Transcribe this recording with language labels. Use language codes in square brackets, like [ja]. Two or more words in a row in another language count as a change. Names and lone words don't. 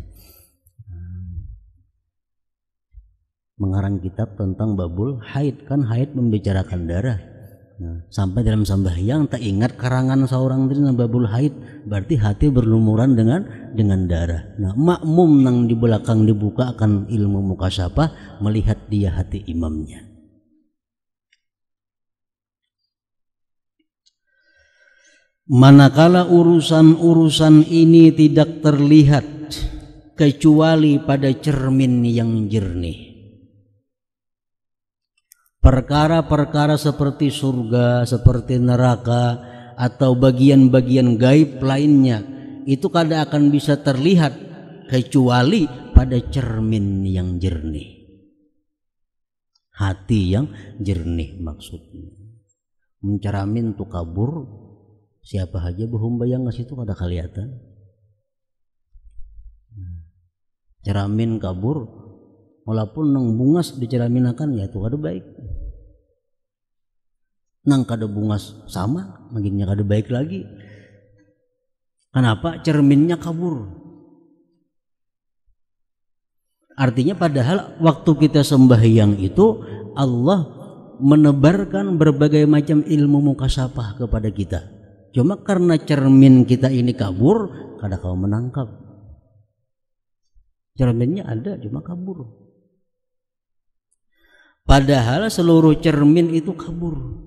[id] Mengarang kitab tentang babul haid, kan haid membicarakan darah. Nah, sampai dalam sembahyang tak ingat karangan seorang tentang babul haid, berarti hati berlumuran dengan darah. [bjn] Nah, makmum nang di belakang dibuka akan ilmu mukasabah, [id] melihat dia hati imamnya. Manakala urusan-urusan ini tidak terlihat kecuali pada cermin yang jernih. Perkara-perkara seperti surga, seperti neraka, atau bagian-bagian gaib lainnya itu kada akan bisa terlihat kecuali pada cermin yang jernih. Hati yang jernih maksudnya. [bjn] Menceramin tu kabur, siapa aja behumbayang ke situ kada kelihatan. Ceramin kabur, walaupun nang bungas diceraminakan ya itu kada baik. Nang kada bungas sama, makinnya kada baik lagi. [id] Kenapa? Cerminnya kabur. Artinya padahal waktu kita sembahyang itu Allah menebarkan berbagai macam ilmu mukasabah kepada kita. [bjn] Cuma karena cermin kita ini kabur, kada kau menangkap. [id] Cerminnya ada, cuma kabur. Padahal seluruh cermin itu kabur.